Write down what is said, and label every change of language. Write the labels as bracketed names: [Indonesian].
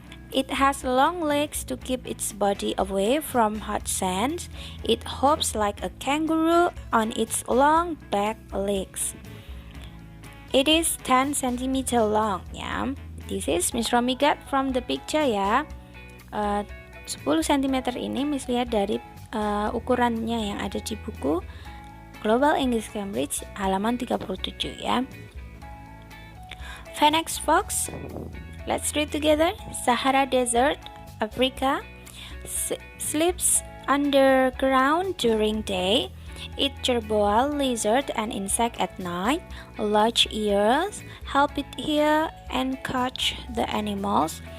[English] It has long legs to keep its body away from hot sands. It hops like a kangaroo on its long back legs. It is 10 cm long, ya. This is Miss Romi got from the picture, ya. [Indonesian] 10 cm ini Miss lihat dari ukurannya yang ada di buku Global English Cambridge halaman 37, ya. [English] Phoenix fox, let's read together. Sahara Desert, Africa, sleeps underground during day. Eat jerboa, lizard and insect at night. Large ears help it hear and catch the animals.